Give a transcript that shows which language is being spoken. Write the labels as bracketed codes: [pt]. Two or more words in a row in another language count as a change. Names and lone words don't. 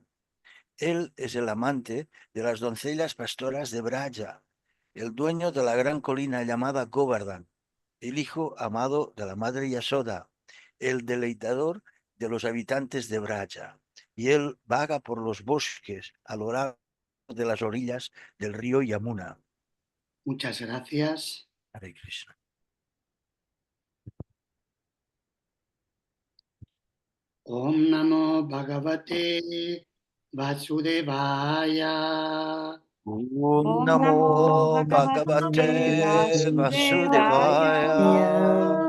[es] Él es el amante de las doncellas pastoras de Braja, el dueño de la gran colina llamada Govardhan, el hijo amado de la madre Yasoda, el deleitador de los habitantes de Braja. Y él vaga por los bosques a lo largo de las orillas del río Yamuna. Muchas gracias. [sa] हरे कृष्ण. ॐ नमो भगवते वासुदेवाय. ॐ नमो भगवते वासुदेवाय.